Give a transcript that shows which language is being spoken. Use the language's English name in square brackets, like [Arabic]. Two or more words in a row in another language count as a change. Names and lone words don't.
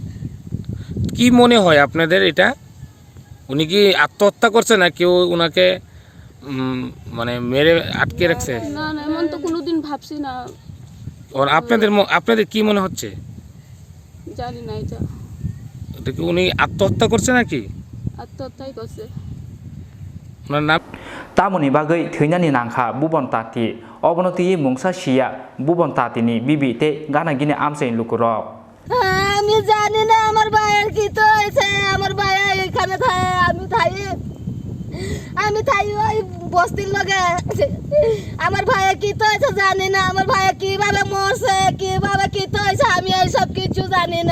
[Bangla] কি মনে হয় আপনাদের এটা উনি কি আত্মহত্যা করছে না কেউ উনাকে মানে মেরে আটকে রাখছে না এমন তো কোনোদিন ভাবছি না আর আপনাদের কি মনে হচ্ছে জানি না এটা কি উনি আত্মহত্যা করছে নাকি আত্মহত্যাই করছে ওনার নাম [Kok Borok] Tamoni bagui thwinani nangkha bubon tati obonoti mungsa siya bubon tatini bibi te gana gine amsain lukurok [Bangla] আমি জানি না আমার ভাইয়ের কি তো হইছে আমার ভাই এখানে থাকে আমি থাই ওই বস্তির লগে আমার ভাই কি তো হইছে জানি না আমার ভাই কিভাবে মরছে কিভাবে কি তো হইছে আমি এই সব কিছু জানি না